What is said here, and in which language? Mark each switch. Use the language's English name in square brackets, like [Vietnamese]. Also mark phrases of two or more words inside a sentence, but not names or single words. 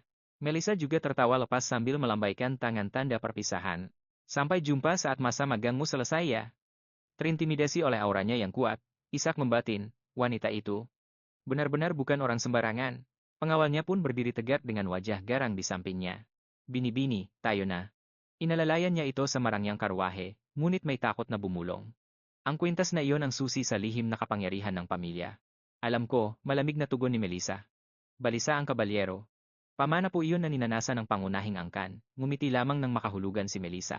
[Indonesian] Melissa juga tertawa lepas sambil melambaikan tangan tanda perpisahan. Sampai jumpa saat masa magangmu selesai ya. Terintimidasi oleh auranya yang kuat, Ishak membatin, wanita itu benar-benar bukan orang sembarangan. Pengawalnya pun berdiri tegak dengan wajah garang di sampingnya. [Filipino] Bini-bini, tayo na. Inalalayan niya ito sa marangyang karwahe, ngunit may takot na bumulong. Ang kwintas na iyon ang susi sa lihim na kapangyarihan ng pamilya. Alam ko, malamig na tugon ni Melissa. Balisa ang kabalyero. Pamana po iyon na ninanasan ng pangunahing angkan, ngumiti lamang ng makahulugan si Melissa.